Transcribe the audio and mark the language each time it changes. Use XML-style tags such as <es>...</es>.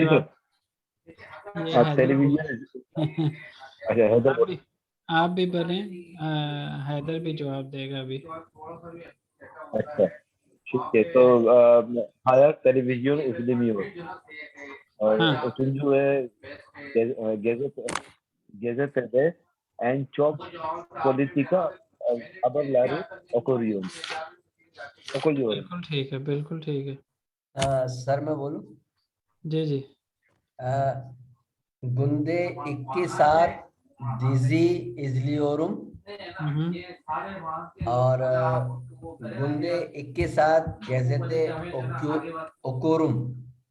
<hi>जवाब। सर। ये आप हैदर टेलीविजन अच्छा हैदर आप भी बोलें, हैदर भी जवाब देगा अभी। अच्छा ठीक है, तो हाँ टेलीविजन</hi> <tr>izlemiyor</tr> <hi>और हाँ,</hi> <tr>üçüncü</tr> <hi>है</hi> <tr>gazetede en çok politika haberleri okuyorum।</tr> <hi>बिल्कुल ठीक है, बिल्कुल ठीक है। सर मैं बोलूं? जी जी।</hi> <tr>Günde 2 saat dizi izliyorum</tr> <hi>और</hi> <tr>günde 2 saat gazete okuyorum।</tr>